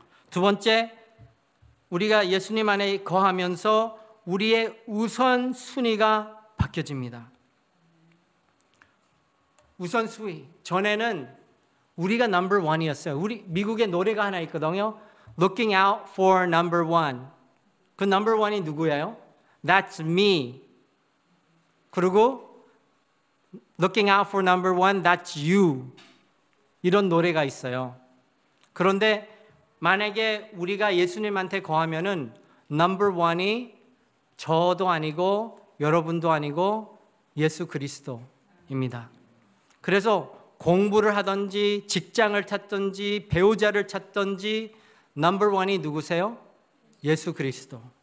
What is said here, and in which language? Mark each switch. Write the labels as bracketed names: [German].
[Korean] 두 번째, 우리가 예수님 안에 거하면서 우리의 우선순위가 바뀌어집니다. 우선순위, 전에는 우리가 [English] number one [Korean] 이었어요. 우리 미국에 노래가 하나 있거든요. [English] Looking out for number one. [Korean] 그 [English] number one [Korean] 이 누구예요? [English] That's me. 그리고 Looking out for number one, that's you. [Korean] 이런 노래가 있어요. 그런데 만약에 우리가 예수님한테 거하면은 [English] number one [Korean] 이 저도 아니고 여러분도 아니고 예수 그리스도입니다. 그래서 공부를 하든지 직장을 찾든지 배우자를 찾든지 넘버 원이 누구세요? 예수 그리스도.